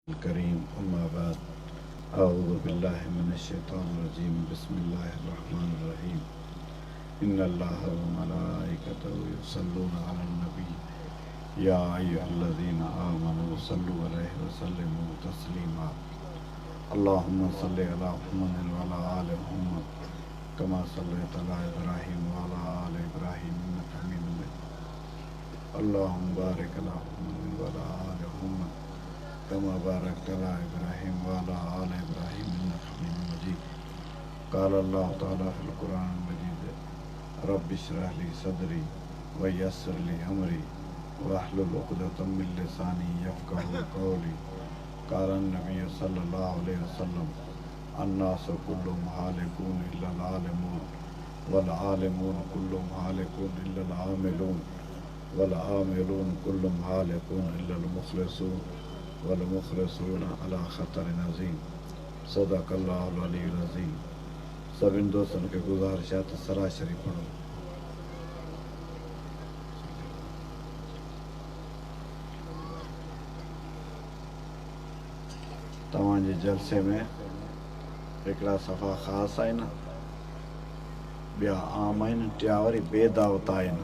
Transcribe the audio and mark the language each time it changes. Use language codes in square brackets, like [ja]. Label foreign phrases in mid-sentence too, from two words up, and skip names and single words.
[ar] كريم أما بعد أعوذ بالله من الشيطان الرجيم بسم الله الرحمن الرحيم إن الله وملائكته يصلون على النبي يا أيها الذين آمنوا صلوا عليه وسلموا تسليما اللهم صل على محمد وعلى آل محمد كما صليت على إبراهيم وعلى آل إبراهيم إنك حميد مجيد اللهم بارك على محمد و على آل محمد كما باركت على إبراهيم وعلى آل إبراهيم إنك حميد مجيد قال الله تعالى في القرآن المجيد رب اشرح لي صدري ويسر لي أمري واحلل عقدة من لساني يفقهوا قولي قال نبي صلى الله عليه وسلم الناس كلهم هالكون إلا العالمون والعالمون كلهم هالكون إلا العاملون والعاملون كلهم هالكون إلا المخلصون والمخلصون على خطر عظيم صدق الله العلي العظيم. [sd] सभिनि दोस्तनि खे गुज़ारिश आहे त सलाह शरीफ़ पढ़ो। तव्हांजे जलसे में हिकिड़ा सफ़ा ख़ासि आहिनि, ॿिया आम आहिनि, टिया वरी बेदावत आहिनि।